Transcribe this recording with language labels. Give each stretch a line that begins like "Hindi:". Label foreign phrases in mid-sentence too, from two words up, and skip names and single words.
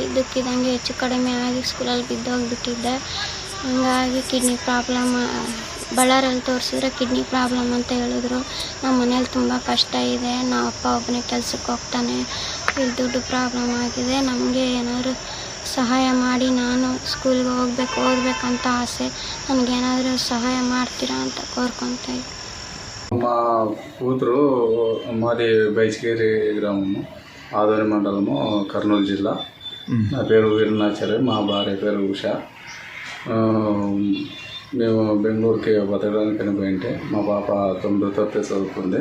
Kannada: ಇದ್ದಕ್ಕಿದ್ದಂಗೆ ಹೆಚ್ಚು ಕಡಿಮೆ ಆಗಿ ಸ್ಕೂಲಲ್ಲಿ ಬಿದ್ದೋಗ್ಬಿಟ್ಟಿದ್ದೆ. ಹಂಗಾಗಿ
English: kidney problem
Kannada: ಬಳ್ಳಾರಲ್ಲಿ ತೋರಿಸಿದ್ರೆ
English: kidney problem
Kannada: ಅಂತ ಹೇಳಿದ್ರು. ನಮ್ಮ ಮನೇಲಿ ತುಂಬ ಕಷ್ಟ ಇದೆ. ನಮ್ಮ ಅಪ್ಪ ಒಬ್ಬನೇ ಕೆಲಸಕ್ಕೆ ಹೋಗ್ತಾನೆ. ಇಲ್ಲಿ ದುಡ್ಡು ಪ್ರಾಬ್ಲಮ್ ಆಗಿದೆ. ನಮಗೆ ಏನಾದರೂ ಸಹಾಯ ಮಾಡಿ, ನಾನು ಸ್ಕೂಲ್ಗೆ ಓದಬೇಕಂತ ಆಸೆ. ನನಗೇನಾದರೂ ಸಹಾಯ ಮಾಡ್ತೀರಾ ಅಂತ కోరుకుంటా.
Telugu: మా కూతురు మాది బైచికేరి గ్రామము, ఆదోని మండలము, కర్నూలు జిల్లా. నా పేరు వీరన్నాచార్య, మా భార్య పేరు ఉష. మేము బెంగళూరుకి బతకడానికి పోయింటే మా పాప 9వ తరగతి చదువుకుంది.